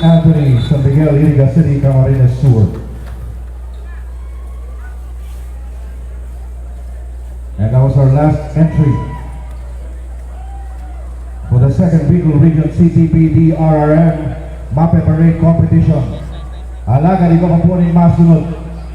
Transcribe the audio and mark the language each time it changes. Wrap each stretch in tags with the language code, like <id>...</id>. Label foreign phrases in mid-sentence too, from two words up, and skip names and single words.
<en>Anthony, San Miguel, Iriga City, Camarines Sur. And that was our last entry for the second Bicol Region CTP DRRM Mape Parade Competition.</en> <bik>Alaga di ko mapunin masunod.</bik>